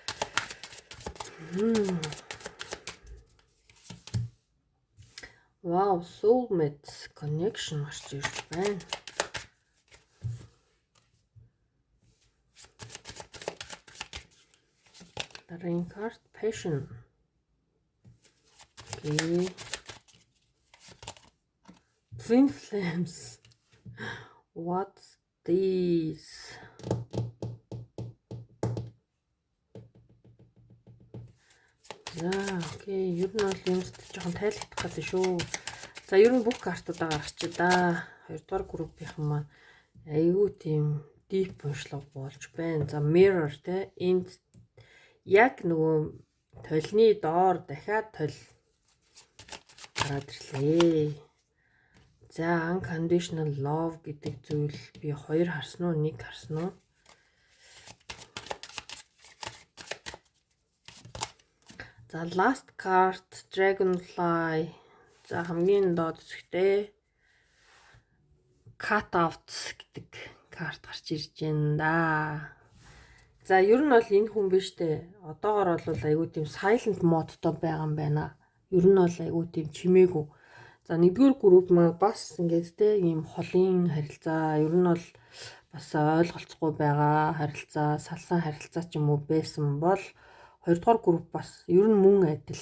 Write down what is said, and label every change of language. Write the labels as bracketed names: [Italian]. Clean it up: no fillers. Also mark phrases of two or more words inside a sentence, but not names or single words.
[English] Wow, soulmate connection [Mongolian] гарч ирж байна. Дараагийн карт passion. [English] Okay. Twin flames. What's this? [Mongolian] За, окей. Ер нь бол юмст жоохон тайлбарлах гэдэг шүү. За, ер нь бүх картуудаа гаргачих да. 2 дугаар группийнхан маань айгүй тийм deep уншлага болж байна. За, mirror те энд яг нөгөө толны доор дахиад тол гараад ирлээ. За, [English] unconditional love [Mongolian] гэдэг зүйл би 2 харсан уу, 1 харсан уу? За, [English] last card dragonfly. [Mongolian] За, хамгийн доод хэсэгтээ [English] cut out [Mongolian] гэдэг карт гарч ирж байна да. За, ер нь бол энэ хүн биш те. Одоогоор бол айгүй тийм [English] silent mode- [Mongolian] той байгаа юм байна. Ер нь бол айгүй тийм чимээгүй. За, 1-р групп маань бас ингээд те ийм холын харилцаа, ер нь бол бас ойлголцохгүй байгаа харилцаа, салсан харилцаа ч юм уу байсан бол 2-дугаар групп бас ер нь мөн адил.